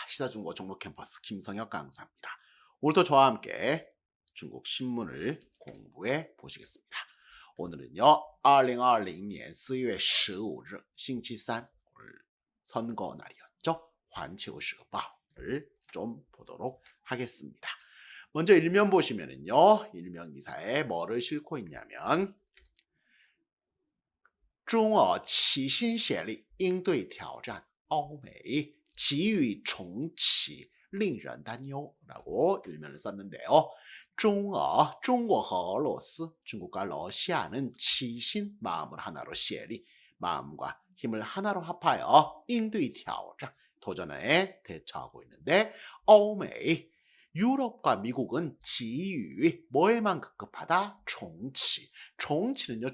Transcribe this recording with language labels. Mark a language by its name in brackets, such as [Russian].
[Korean] 시사중국어 종로 캠퍼스 김성혁 강사입니다. 오늘도 저와 함께 중국 신문을 공부해 보시겠습니다. 오늘은요. 2020년 4월 15일星期三 오늘 선거 날이었죠. 环球时报를 좀 보도록 하겠습니다. 먼저 일면 보시면은요. 일면 기사에 뭐를 싣고 있냐면 [Chinese] 中俄齐心协力应对挑战欧美急于重启令人担忧 [Korean] 라고 일면을 썼는데요. 중국과俄罗斯, 중국과 러시아는 치신 마음을 하나로 协力, 마음과 힘을 하나로 합하여 应对挑战, 도전에 대처하고 있는데 欧美 유럽과 미국은 지유 뭐에만 급급하다? 정치. 정치는요.